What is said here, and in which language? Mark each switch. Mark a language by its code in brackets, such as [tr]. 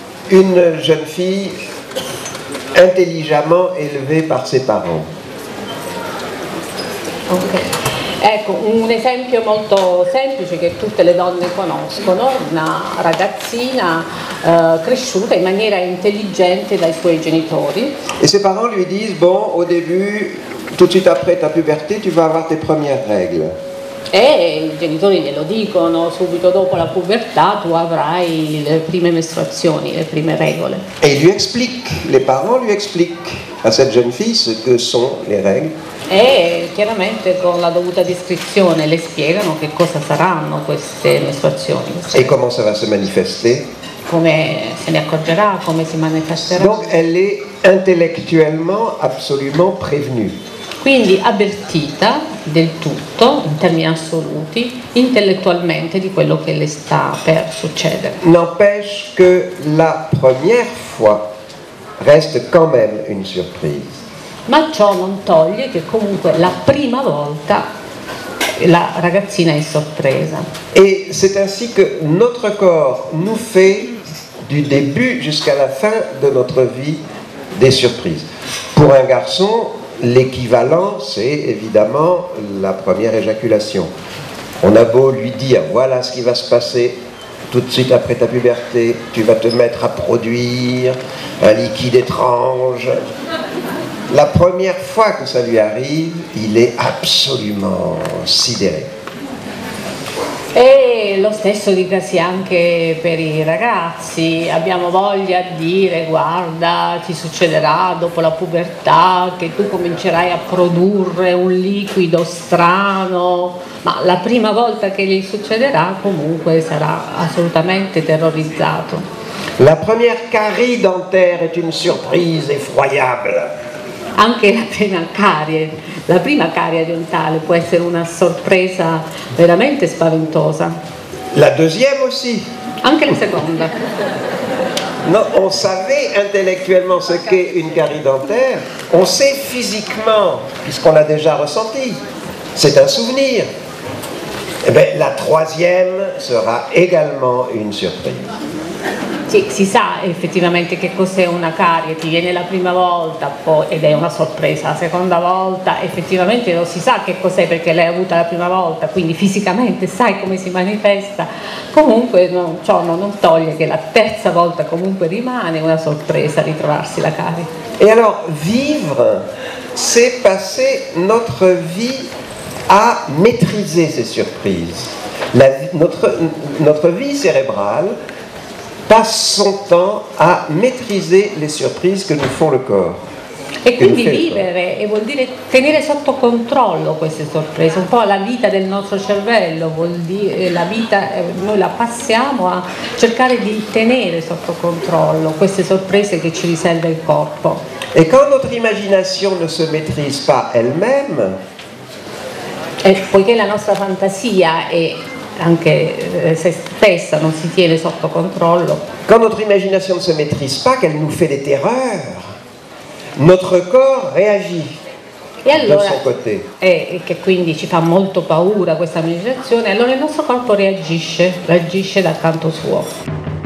[fr] Une jeune fille intelligemment élevée par ses parents. Okay. [it] Ecco, un esempio molto semplice che tutte le donne conoscono, una ragazzina cresciuta in maniera intelligente dai suoi genitori. [fr] Et ses parents lui disent, bon, au début, tout de suite après ta puberté, tu vas avoir tes premières règles. [it] E i genitori glielo dicono, subito dopo la pubertà tu avrai le prime mestruazioni, le prime regole. [fr] Et il lui explique, les parents lui expliquent à cette jeune fille ce que sont les règles. [it] E chiaramente con la dovuta descrizione le spiegano che cosa saranno queste mestruazioni. [fr] Et comment ça va se manifester. [it] Come se ne accorgerà, come si manifesterà. [fr] Donc elle est intellectuellement absolument prévenue. [it] Quindi avvertita del tutto, in termini assoluti, intellettualmente di quello che le sta per succedere. [fr] N'empêche que la première fois reste quand même une surprise. [it] Ma ciò non toglie che comunque la prima volta la ragazzina è sorpresa. [fr] Et c'est ainsi que notre corps nous fait, du début jusqu'à la fin de notre vie, des surprises. Pour un garçon, l'équivalent, c'est évidemment la première éjaculation. On a beau lui dire, voilà ce qui va se passer tout de suite après ta puberté, tu vas te mettre à produire un liquide étrange. La première fois que ça lui arrive, il est absolument sidéré. [it] E lo stesso dicasi anche per i ragazzi, abbiamo voglia di dire guarda ti succederà dopo la pubertà che tu comincerai a produrre un liquido strano, ma la prima volta che gli succederà comunque sarà assolutamente terrorizzato. [fr] La première carie dentaire est une surprise effroyable. [it] Anche la prima carie dentale può essere una sorpresa veramente spaventosa. [fr] La deuxième aussi. [it] Anche la seconda. [fr] Non, on savait intellectuellement ce qu'est une carie dentaire, on sait physiquement, puisqu'on l'a déjà ressenti. C'est un souvenir. Eh bien, la troisième sera également une surprise. [it] Sì, si sa effettivamente che cos'è una carie, ti viene la prima volta ed è una sorpresa, la seconda volta effettivamente non si sa che cos'è perché l'hai avuta la prima volta, quindi fisicamente sai come si manifesta, comunque ciò non toglie che la terza volta comunque rimane una sorpresa ritrovarsi la carie. [fr] Et alors, vivre, c'est passer notre vie à maîtriser ces surprises. Notre vie cérébrale passe son temps a maîtriser les surprises que nous font le corps. [it] E quindi vivere vuol dire tenere sotto controllo queste sorprese, un po' la vita del nostro cervello, vuol dire la vita, noi la passiamo a cercare di tenere sotto controllo queste sorprese che ci riserva il corpo. [fr] Et quand notre imagination ne se maîtrise pas elle-même, [it] e poiché la nostra fantasia è anche se stessa non si tiene sotto controllo. [fr] Quand notre imagination ne se maîtrise pas, qu'elle nous fait des terreurs, notre corps réagit de son côté. [it] E che quindi ci fa molto paura questa immaginazione, allora il nostro corpo reagisce da canto suo.